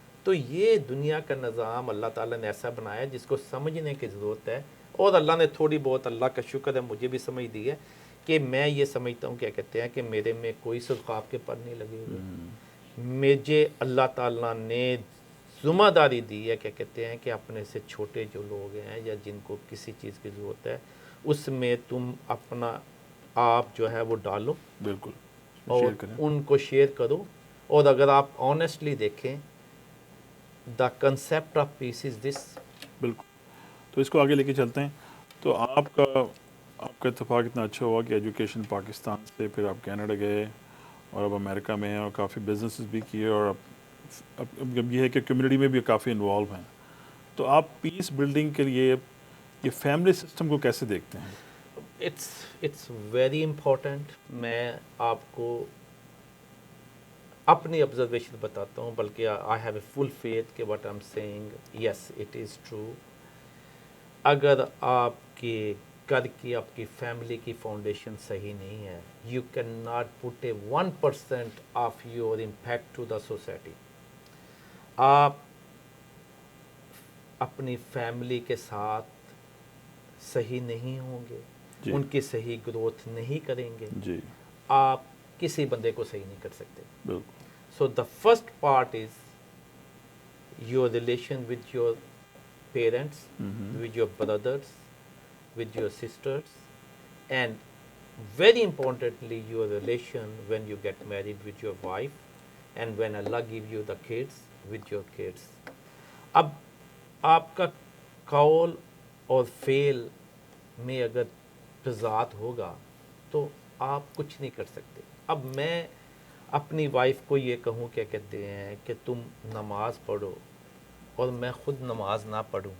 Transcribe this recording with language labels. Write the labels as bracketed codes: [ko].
[ur] تو یہ دنیا کا نظام اللہ تعالیٰ نے ایسا بنایا جس کو سمجھنے کی ضرورت ہے, اور اللہ نے تھوڑی بہت, اللہ کا شکر ہے, مجھے بھی سمجھ دی ہے کہ میں یہ سمجھتا ہوں, کیا کہتے ہیں, کہ میرے میں کوئی صدقات کے پر نہیں لگے ہوئے. مجھے اللہ تعالیٰ نے ذمہ داری دی ہے, کیا کہتے ہیں, کہ اپنے سے چھوٹے جو لوگ ہیں یا جن کو کسی چیز کی ضرورت ہے, اس میں تم اپنا آپ جو ہے وہ ڈالو, بالکل, اور ان کو شیئر کرو. اور اگر آپ آنیسٹلی دیکھیں, [en] The concept of peace is this. [ur] بالکل. تو اس کو آگے لے کے چلتے ہیں. تو آپ کا اتفاق اتنا اچھا ہوا کہ ایجوکیشن پاکستان سے پھر آپ کینیڈا گئے, اور اب امریکہ میں ہیں, اور کافی بزنسز بھی کیے, اور اب یہ ہے کہ کمیونٹی میں بھی کافی انوالو ہیں. تو آپ پیس بلڈنگ کے لیے یہ فیملی سسٹم کو کیسے دیکھتے ہیں؟ [en] It's very important. [ur] میں آپ کو اپنی آبزرویشن بتاتا ہوں, بلکہ [en] I have a full faith کہ what I am seeing yes it is true. [ur] اگر آپ کے گھر کی, آپ کی فیملی کی فاؤنڈیشن صحیح نہیں ہے, [en] You can not put a 1% of your impact to the society. [ur] آپ اپنی فیملی کے ساتھ صحیح نہیں ہوں گے, جی ان کی صحیح گروتھ نہیں کریں گے, جی آپ کسی بندے کو صحیح نہیں کر سکتے. بالکل. [en] So the first part is your relation with your parents, with your brothers, with your sisters, and very importantly your relation when you get married with your wife, and when Allah give you the kids, with your kids. [ur] اب آپ کا قول اور فعل میں اگر تضاد ہوگا تو آپ کچھ نہیں کر سکتے. اب میں اپنی وائف کو یہ کہوں, کیا کہتے ہیں, کہ تم نماز پڑھو, اور میں خود نماز نہ پڑھوں,